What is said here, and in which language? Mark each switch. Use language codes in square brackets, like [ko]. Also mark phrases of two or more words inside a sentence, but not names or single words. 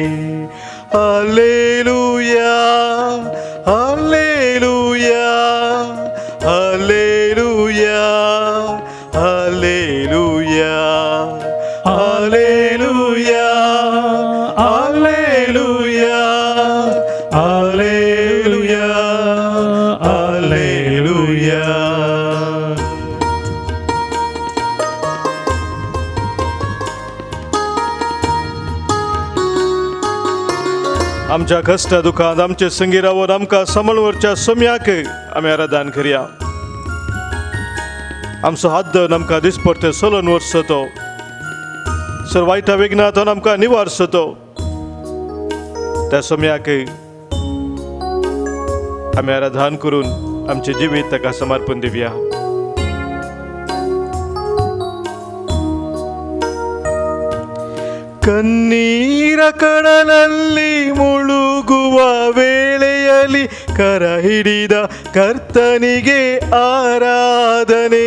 [kn] ಹಲ್ಲೆಲೂಯಾ ಹಲ್ಲೆಲೂಯಾ ಹಲ್ಲೆಲೂಯಾ ಹಲ್ಲೆಲೂಯಾ ಹಲ್ಲೆಲೂಯಾ ಹಲ್ಲೆಲೂಯಾ ಹಲ್ಲೆಲೂಯಾ ಹಲ್ಲೆಲೂಯಾ. [kok] आमच्या कष्ट दुखांत आमचे संगी रावन आमकां सांबाळवरच्या सोम्याक आमी आराधन करया. आमचो हात आमकां दिसपट्टे सोलोन व्हरचो, सर वायटा विघ्नांतून आमकां निवारचो, त्या सोम्याक आमी आराधन करून आमचे जिवीत ताका समर्पण दिवया. [kn] ಕಣ್ಣೀರ ಕಡಲಲ್ಲಿ ಮುಳುಗುವ ವೇಳೆಯಲ್ಲಿ ಕರ ಹಿಡಿದ ಕರ್ತನಿಗೆ ಆರಾಧನೆ.